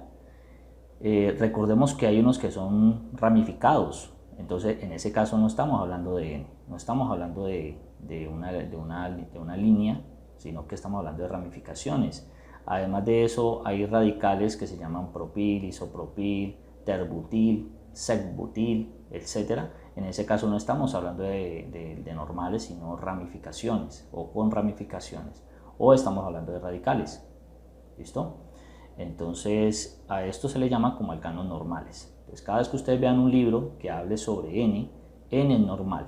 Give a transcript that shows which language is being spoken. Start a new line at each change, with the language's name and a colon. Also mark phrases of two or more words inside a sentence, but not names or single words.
Spanish: Recordemos que hay unos que son ramificados. Entonces, en ese caso no estamos hablando de N, no estamos hablando de una línea, sino que estamos hablando de ramificaciones. Además de eso, hay radicales que se llaman propil, isopropil, terbutil, secbutil, etc. En ese caso no estamos hablando de normales, sino ramificaciones o con ramificaciones. O estamos hablando de radicales. ¿Listo? Entonces, a esto se le llama como alcanos normales. Entonces, cada vez que ustedes vean un libro que hable sobre N, N es normal.